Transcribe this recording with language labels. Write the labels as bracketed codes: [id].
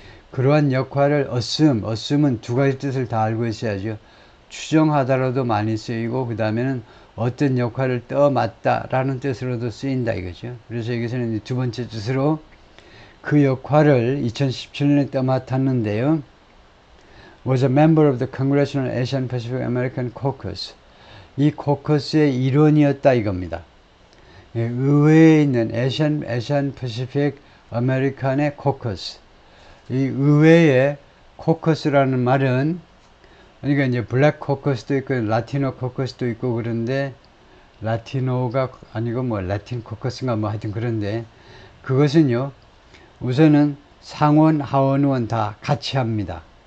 [ko] 그러한 역할을 assume은 두 가지 뜻을 다 알고 있어야죠. 추정하다라도 많이 쓰이고, 그 다음에는 어떤 역할을 떠맡다라는 뜻으로도 쓰인다 이거죠. 그래서 여기서는 두 번째 뜻으로 그 역할을 2017년에 떠맡았는데요. [en] was a member of the Congressional Asian Pacific American Caucus. [ko] 이 코커스의 일원이었다 이겁니다. 의회에 있는 Asian Pacific American의 코커스. 이 의회의 코커스라는 말은, 그러니까 이제 블랙 코커스도 있고 라티노 코커스도 있고 그런데, 라티노가 아니고 라틴 코커스인가 하여튼 그런데, 그것은요 우선은 상원 하원 의원 다 같이 합니다.